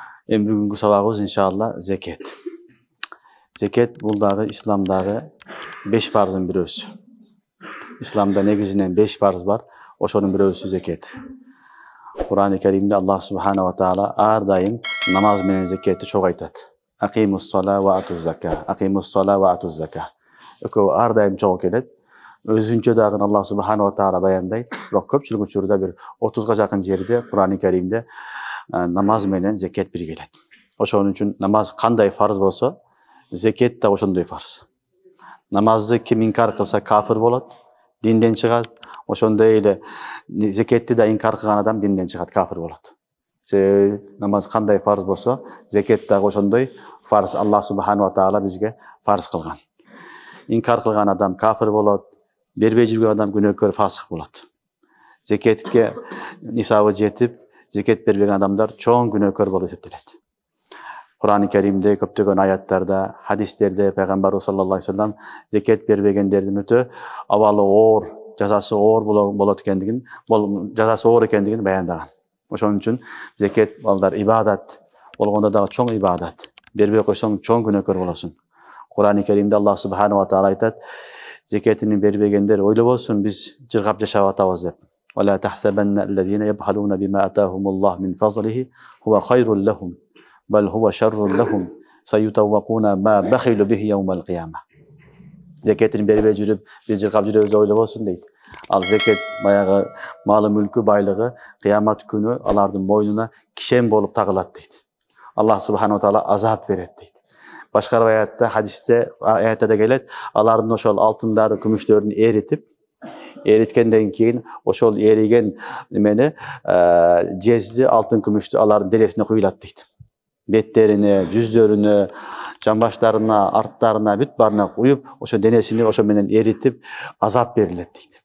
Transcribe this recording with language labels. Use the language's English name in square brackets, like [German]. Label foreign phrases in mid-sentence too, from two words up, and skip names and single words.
[Kyrgyz] Endi бүгүнкү сабагыбыз иншалла зекет. Зекет бул дагы исламдагы 5 фарздын бирөөсү. Исламда негизинен 5 фарз бар, ошонун бирөөсү зекет. Кур'ан-ы Каримде Аллах [Arabic] سبحانه وتعالى [Kyrgyz] ар дайым намаз менен зекетти чогуу айтат. [Arabic] أقيموا الصلاة وآتوا الزكاة. أقيموا الصلاة وآتوا الزكاة. [Kyrgyz] Экөө ар дайым чогуу келет. Өзүнчө дагы Аллах [Arabic] سبحانه وتعالى [Kyrgyz] баяндайт. Бирок көпчүлүк учурда бир 30га жакын жерде Кур'ан-ы Каримде намаз менен зекет бир келет. Ошон үчүн намаз кандай фарз болсо, зекет да ошондой фарз. Намазды ким инкар кылса кафир болот, динден чыгат. Ошондой эле зекетти да инкар кылган адам динден чыгат, кафир болот. Намаз кандай фарз болсо, зекет дагы ошондой фарз. Аллах [Arabic] سبحانه وتعالى [Kyrgyz] бизге фарз кылган. Инкар кылган адам кафир болот, бербей жүргөн адам күнөөкөр, фасык болот. Зекетке нисабы жетип, зекет бербеген адамдар чоң күнөөкөр болуп эсептелет. Кур'ан-ы Каримде көптөгөн аяттарда, хадистерде пайгамбарыбыз [Arabic] صلى الله عليه وسلم [Kyrgyz] зекет бербегендердин өтө абалы оор, жазасы оор болот экендигин, жазасы оор экендигин баяндаган. Ошон үчүн зекет балдар ибадат болгондо дагы чоң ибадат. Бербей койсоң чоң күнөөкөр болосуң. Кур'ан-ы Каримде Аллах [Arabic] سبحانه وتعالى [Kyrgyz] айтат: зекетин бербегендер ойлобосун биз жыргап жашап атабыз деп. [Arabic] ولا تحسبن الذين يبخلون بما آتاهم الله من فضله هو خير لهم بل هو شر لهم سيطوقون ما بخلوا به يوم القيامة. [Kyrgyz] Zeketini berбей жүрүп, биз жыргап жүрөбүз ойлобосун дейт. Ал зекет баягы малы мүлкү байлыгы кыямат күнү алардын мойнуна кишен болуп тагылат дейт. Аллах [Arabic] سبحانه وتعالى [Kyrgyz] азап берет дейт. Башка аятта, хадисте, аятта да келет, алардын ошол алтындары, күмүштөрүн эриткенден кийин ошол эриген немени жезди, алтын, күмүштү алардын денесине куюлат дейт. Беттерине, жүздөрүнө, жамбаштарына, арттарына, бүт баарына куюп, ошо денесини ошо менен эритип азап берилет дейт.